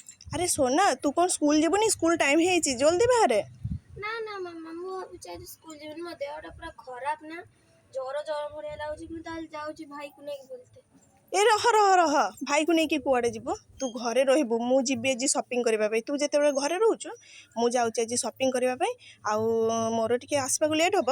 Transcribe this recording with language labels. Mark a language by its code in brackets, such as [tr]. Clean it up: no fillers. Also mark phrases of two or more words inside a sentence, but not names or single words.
[or] ଆରେ ଶୁଣ ନା, ତୁ କୋଉ ସ୍କୁଲ ଯିବୁନି? ସ୍କୁଲ ଟାଇମ ହୋଇଛି, ଜଲଦି ବାହାରେ। ନା ନା ମାମା ମୁଁ ଭାବୁଛି ଆଜି ସ୍କୁଲ ଯିବିନି। ମୋ ଦେହଟା ପୁରା ଖରାପ ନା, ଜ୍ୱର ଭଳିଆ ଲାଗୁଛି। ମୁଁ ତାହେଲେ ଯାଉଛି ଭାଇକୁ ନେଇକି ବୁଲତେ। ଏ ରହ ରହ ରହ, ଭାଇକୁ ନେଇକି କୁଆଡ଼େ ଯିବୁ? ତୁ ଘରେ ରହିବୁ, ମୁଁ ଯିବି ଆଜି ସପିଂ କରିବା ପାଇଁ। ତୁ ଯେତେବେଳେ ଘରେ ରହୁଛୁ, ମୁଁ ଯାଉଛି ଆଜି ସପିଂ କରିବା ପାଇଁ। ଆଉ ମୋର ଟିକେ ଆସିବାକୁ ଲେଟ୍ ହେବ।